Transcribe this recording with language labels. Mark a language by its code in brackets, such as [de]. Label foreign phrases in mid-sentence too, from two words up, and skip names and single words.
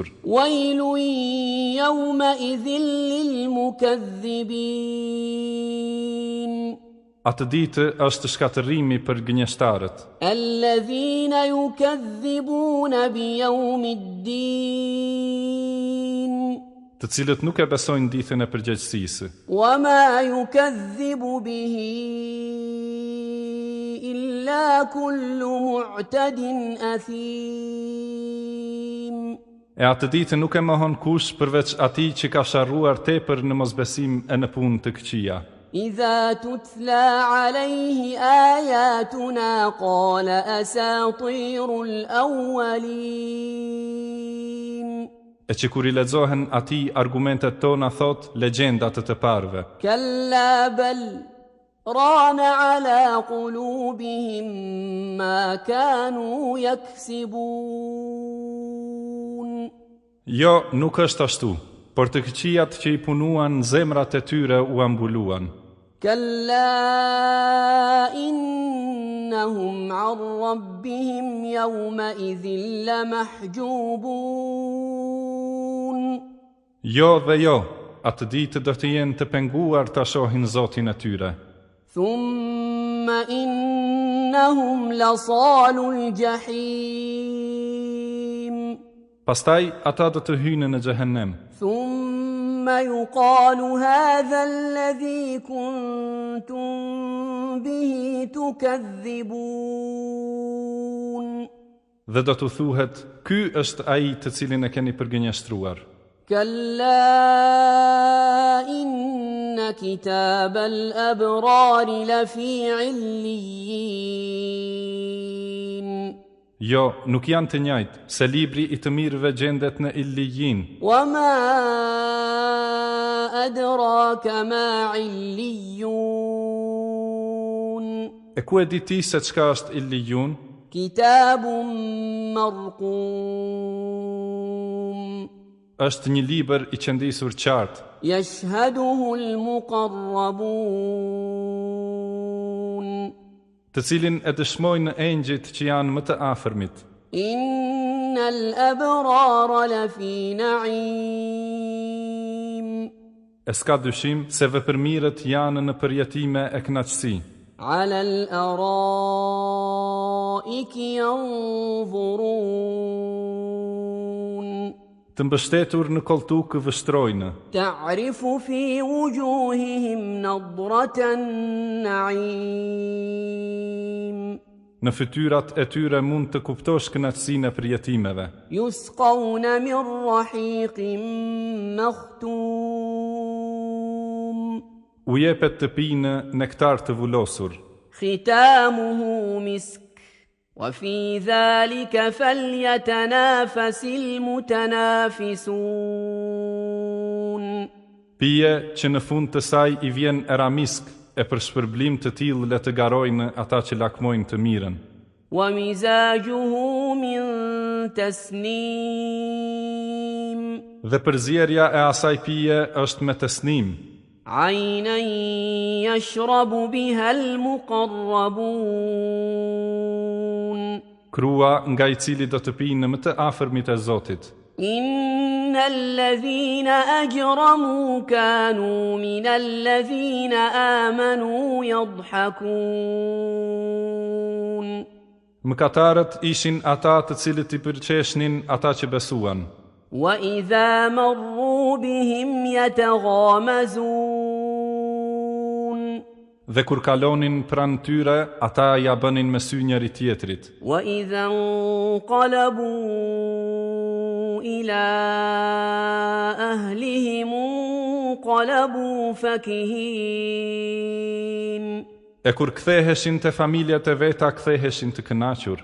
[ar] ويل يومئذ للمكذبين. [sq] Atë ditë është shkatërrimi për gënjeshtarët. [ar] الذين يكذبون بيوم الدين. [sq] Të cilët nuk e besojnë ditën e përgjegjësisë. [ar] وما يكذب به إلا كل معتد أثيم. [sq] E atë ditë nuk e mohon kush përveç atij që ka sharruar tepër në mosbesim e në punë të këqija. [ar] إذا تتلى عليه آياتنا قال أساطير الأولين. [sq] E që kur i lexohen atij argumentet tona thot legjendat të parëve. [ar] كلا بل ران على قلوبهم ما كانوا يكسبون. [sq] Jo, nuk është ashtu, por të këqijat që i punuan zemrat e tyre u ambuluan. [ar] كلا إنهم عن ربهم يومئذ لمحجوبون. [sq] Jo dhe jo, atë ditë do të jenë të penguar ta shohin Zotin e tyre. [ar] ثم إنهم لصالو الجحيم. [sq] Pastaj ata do të hyjnë në xhehenem. [ar] ثم يقال هذا الذي كنتم به تكذبون. [sq] Dhe do të thuhet, ky është ai të cilin e keni përgënjeshtruar. [ar] كلا إن كتاب الأبرار لفي عليين. [sq] Jo, nuk janë të njëjtë, se libri i të mirëve gjendet në Illijin. [ar] وما أدراك ما عليون. [sq] E ku e di ti se çka është Illijun? [ar] كتاب مرقوم. [sq] Është një libër i qëndisur qartë, [ar] يشهده المقربون. [sq] të cilin e dëshmojnë engjëjt që janë më të afërmit. [ar] إن الأبرار لفي نعيم. [sq] E s'ka dyshim se vepërmirët janë në përjetime e kënaqësi. [ar] على الأرائك ينظرون. [sq] Të mbështetur në koltukë vështrojnë. [ar] تعرف في وجوههم نضرة النعيم. [sq] Në fytyrat e tyre mund të kuptosh kënaqësinë e përjetimeve. [ar] يسقون من رحيق مختوم. [sq] U jepet të pinë nektar të vullosur. [ar] ختامه مسك وفي ذلك فليتنافس المتنافسون [sq] Pije që në fund të saj I vjen eramisk, e për shpërblim të tillë le të garojnë ata që lakmojnë të mirën. [ar] ومزاجه من تسنيم [sq] Dhe përzierja e asaj pije është me tesnim, [ar] عينا يشرب بها المقربون [sq] krua nga I cili do të pinë më të afërmit e Zotit. [ar] إن الذين أجرموا كانوا من الذين آمنوا يضحكون [sq] Mëkatarët ishin ata të cilët I përqeshnin ata që besuan. [ar] وإذا مروا بهم يتغامزون [sq] Dhe kur kalonin pranë tyre, ata ja bënin me sy njëri tjetrit. [ar] وإذا انقلبوا إلى أهلهم انقلبوا فكهين [sq] E kur ktheheshin te familjet e veta, ktheheshin të kënaqur.